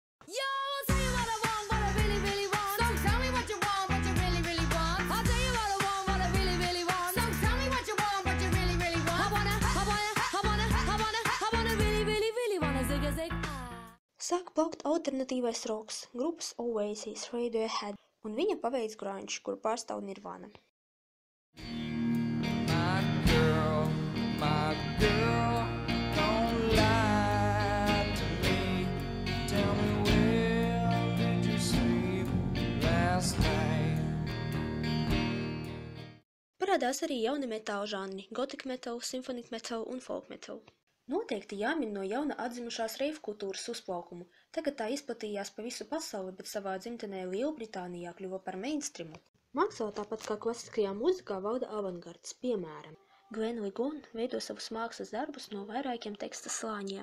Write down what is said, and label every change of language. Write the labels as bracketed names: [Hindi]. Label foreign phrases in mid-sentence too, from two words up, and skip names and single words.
[Latvian] Sāk plaukt [English] alternatīvais roks, [Latvian] grupas Oasis, Radiohead, un viņa paveic grunge, kuru pārstāv Nirvana. [English] My girl, don't lie to me. Tell me, where did you sleep last night? [Latvian] Parādās arī jauni metāla žanri – [English] gothic metal, symphonic metal un folk metal. [Latvian] Noteikti jāmin no jauna atzimušās reiv kultūras uzplaukumu. Tagad tā izplatījās pa visu pasauli, bet savā dzimtenē Lielbritānijā kļuva par mainstreamu. Mākslā tāpat kā klasiskajā mūzikā valda avangards, piemēram. Glenn Ligon veido savus mākslas darbus no vairākiem teksta slāņiem.